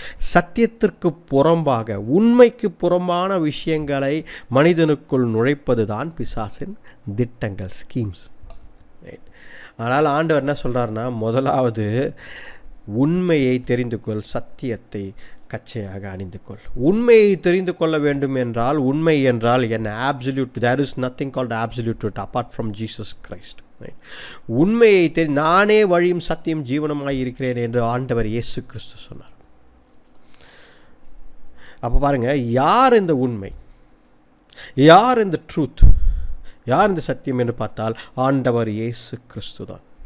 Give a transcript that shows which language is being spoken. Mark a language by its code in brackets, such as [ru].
[ta] சத்தியத்திற்கு புறம்பாக, உண்மைக்கு புறம்பான விஷயங்களை மனிதனுக்குள் நுழைப்பது தான் பிசாசின் திட்டங்கள், ஸ்கீம்ஸ். ஆனால் ஆண்டவர் என்ன சொல்கிறாருன்னா, முதலாவது உண்மையை தெரிந்து கொள், சத்தியத்தை கச்சையாக அணிந்து கொள். உண்மையை தெரிந்து கொள்ள வேண்டும் என்றால், உண்மை என்றால் என்ன? [en] absolute. There is nothing called absolute truth apart from Jesus Christ. [ta] உண்மையை நானே வழியும் சத்தியம் ஜீவனமாய் இருக்கிறேன் என்று ஆண்டவர் இயேசு கிறிஸ்து சொன்னார். அப்போ பாருங்க, யார் இந்த உண்மை, யார் இந்த ட்ரூத், யார் இந்த சத்தியம் என்று பார்த்தால் ஆண்டவர் இயேசு கிறிஸ்து தான்.